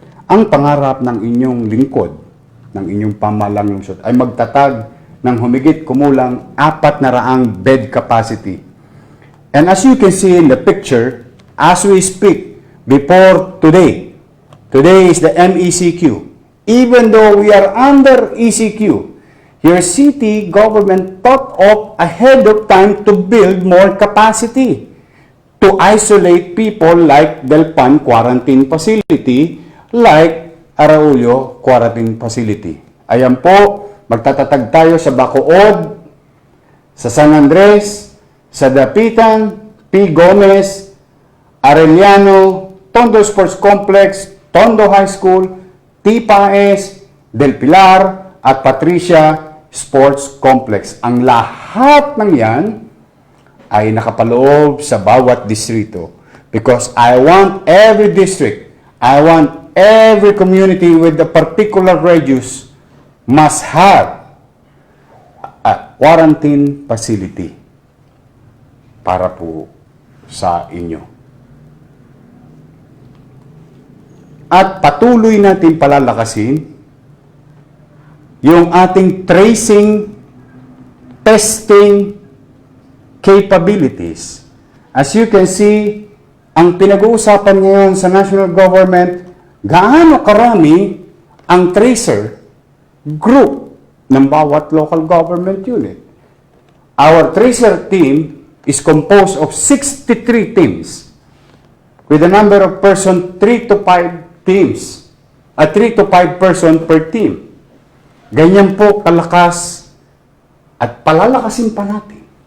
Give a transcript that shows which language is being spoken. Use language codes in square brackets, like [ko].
[tl] Ang pangarap ng inyong lingkod, ng inyong pamalang lungsod, ay magtatag ng humigit kumulang 400 bed capacity. [en] And as you can see in the picture, as we speak, before today is the MECQ. Even though we are under ECQ, your city government thought of ahead of time to build more capacity to isolate people like Delpan Quarantine Facility, like Araulio Quarantine Facility. [tl] Ayan po, magtatatag tayo sa Bacood, sa San Andres, sa Dapitan, P. Gomez, Arellano, Tondo Sports Complex, Tondo High School, T. Paes, Del Pilar, at Patricia Sports Complex. Ang lahat ng yan ay nakapaloob sa bawat distrito. [en] Because I want every district, I want every community with a particular radius must have a quarantine facility [tl] para po sa inyo. At patuloy natin palalakasin yung ating [en] tracing, testing capabilities. As you can see, [tl] ang pinag-uusapan ngayon sa national government, gaano karami ang tracer group ng bawat local government unit. [en] Our tracer team is composed of 63 teams with a number of person 3 to 5 teams. 3 to 5 person per team. [tl] Ganyan po kalakas at palalakasin pa natin.